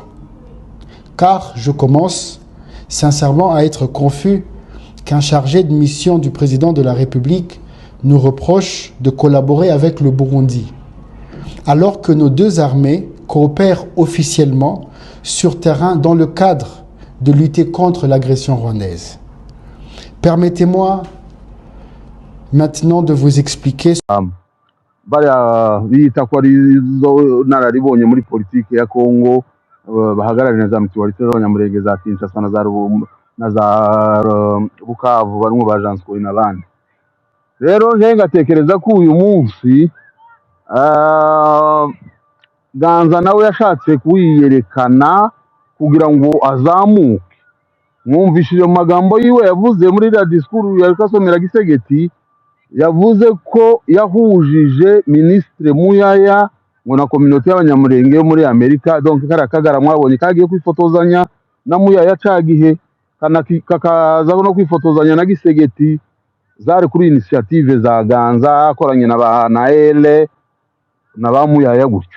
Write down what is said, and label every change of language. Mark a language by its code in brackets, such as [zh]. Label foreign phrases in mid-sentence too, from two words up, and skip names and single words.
[fr] Car je commence sincèrement à être confus qu'un chargé de mission du président de la République nous reproche de collaborer avec le Burundi, alors que nos deux armées coopèrent officiellement sur terrain dans le cadre de lutter contre l'agression rwandaise. Permettez-moi maintenant de vous expliquer. [rw] Bariya bita ko ari zo nararibonye muri politiki ya Kongo bahagararira za mutualité z'abanyamurenge za Kinshasa na za Bukavu barimo ba Jean Scoy n'abandi. Rero nje ngatekereza ko uyu munsi Ganza nawe yashatse kuyiyerekana kugira ngo azamuke. Mwumvishije mu magambo yiwe yavuze muri [fr] la discours [rw] ya kasomera Gisegeti, yavuze ko yahujije Ministre Muyaya ngo na communauté y'abanyamurenge yo muri Amerika, donc karakagara mwabonye kagiye kwifotozanya na Muyaya cagihe kakaza no kwifotozanya na Gisegeti, zari kuri initiative za Ganza akoranye na ba Naele na ba Muyaya gutyo.